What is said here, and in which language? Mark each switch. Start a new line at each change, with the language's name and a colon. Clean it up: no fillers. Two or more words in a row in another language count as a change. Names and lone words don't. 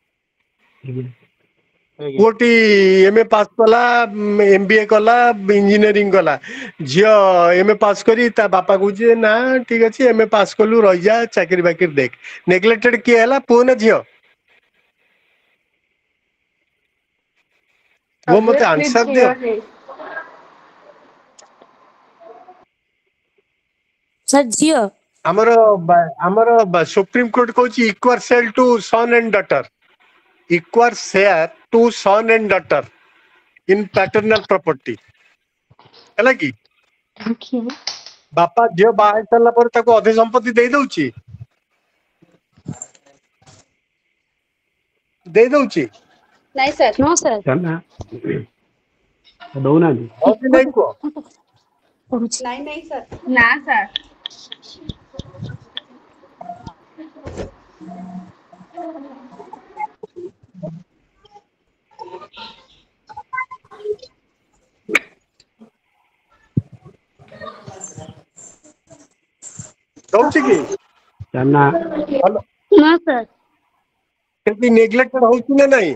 Odia: ପୁଅଟି MA ପାସ୍ କଲା MBA କଲା ଇଞ୍ଜିନିୟରିଂ କଲା ଝିଅ MA ପାସ୍ କରି ତା ବାପା କହୁଛି ନା ଠିକ ଅଛି MA ପାସ୍ କଲୁ ରହିଯା ଚାକିରି ବାକିରି ଦେଖ ନେଗ୍ଲେକ୍ଟେଡ କିଏ ହେଲା ପୁଅ ନା ଝିଅ ପୁଅ ମତେ ଆନ୍ସର ଦିଅ सर ଝିଅ ଆମର ସୁପ୍ରିମ କୋର୍ଟ କହୁଛି
English: equal share to son and daughter equal share to son and daughter in paternal property
Odia: ହେଲା କି ବାପା ଝିଅ ବାହା ହେଇ ସାରିଲା ପରେ ତାକୁ ଅଧେ ସମ୍ପତ୍ତି ଦେଇ ଦଉଛି ନାଇଁ ସାର୍
English: no sir
Odia: ନା ଦଉନାହାନ୍ତି ହଁ କି ନାଇଁ କୁହ
Hindi: नहीं सर ना सर
Odia: ଦଉଛି କି? ନା ଭଲ ନା ସାର୍। କେମିତି ନେଗ୍ଲେକ୍ଟେଡ ହଉଛି ନା ନାଇଁ?